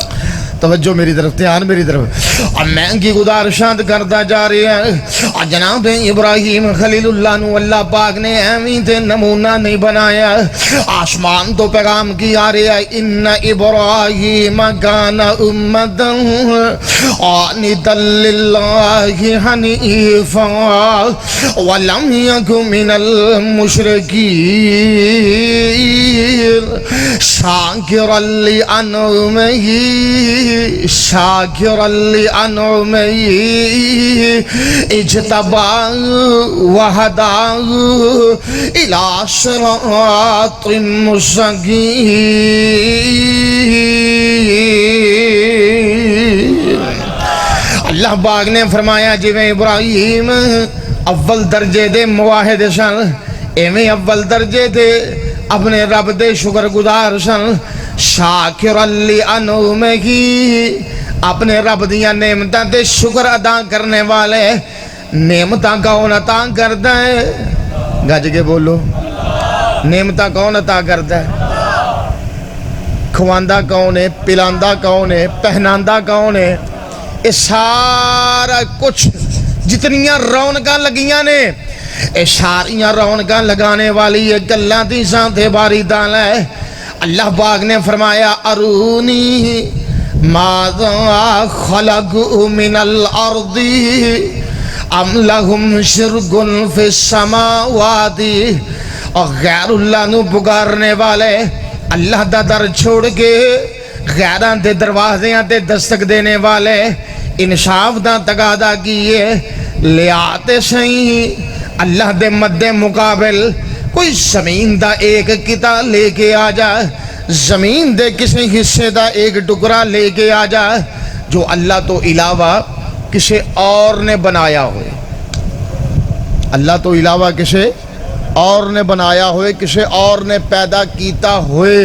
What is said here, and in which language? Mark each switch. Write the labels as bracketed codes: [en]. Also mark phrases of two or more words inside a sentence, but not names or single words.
[ur] توجہ میری طرف دھیان میری طرف اور میں کی گزارشات کرتا جا رہی [pa] ہے جناب ابراہیم خلیل اللہ نو اللہ پاک نے ایویں تے نمونہ نہیں بنایا آسمان تو پیغام کی آ رہی ہے [ar] ان ابراہیم کان امتا قانتا للہ حنیفا ولم یک من المشرکین شاکرا لانعمہ شاکرا لانعمہ اجتبا وہدا الى صراط مستقیم [pa] اللہ پاک نے فرمایا جویں ابراہیم اول درجے دے مواحد سن ایویں اول درجے دے اپنے رب دے شکر گزار سن [ar] شاکر لانعمہ [pa] اپنے رب دیاں نعمتاں تے شکر ادا کرنے والے نعمتاں کون عطا کردا ہے گج کے بولو نعمتاں کون عطا کردا ہے کھواندا کون ہے پلاندا کون ہے پہناندا کون ہے یہ سارا کچھ جتنیاں رونقاں لگیاں نے اے ساریاں رونقاں لگانے والی یہ گلاں دی ذات باری تعالی ہے اللہ پاک نے فرمایا [ar] ارونی ماذا خلق من الارض ام لہم شرک فی السماوات [pa] اور غیر اللہ نو پکارنے والے اللہ دا در چھوڑ کے غیران دے دروازیاں تے دستک دینے والے انصاف دا تقاضا کیے لے آتے سہیں اللہ دے مد مقابل کوئی زمین دا ایک کتا لے کے آ جا زمین دے کسی حصے دا ایک ٹکڑا لے کے آ جا جو اللہ تو علاوہ کسی اور نے بنایا ہوئے اللہ تو علاوہ کسے اور نے بنایا ہوئے, کسے اور نے پیدا کیتا ہوئے.